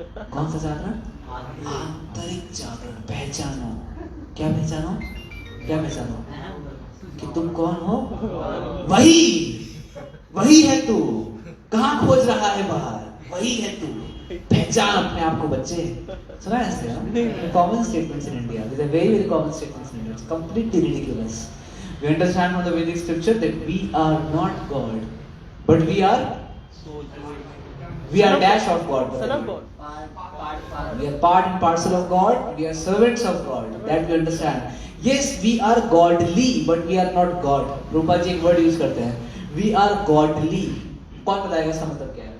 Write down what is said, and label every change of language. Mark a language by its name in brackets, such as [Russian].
[Hindi] कौन सा जागरण? आंतरिक जागरण। पहचानो। क्या पहचानो? क्या पहचानो? कि तुम कौन हो? वही है तू। कहाँ खोज रहा है बाहर? वही है तू। पहचान अपने आप को बच्चे। सुना है ऐसे? [English] Common statements in India, with a very very common statements in India, completely ridiculous. We understand from the Vedic scripture that we are not God, but we are dash of God. Son of God. We are part and parcel of God. We are servants of God. That we understand. Yes, we are godly, but we are not God. [Hindi] रूपा जी एक word use करते हैं, [English] we are godly. [Hindi] कौन बताएगा इसका मतलब क्या है?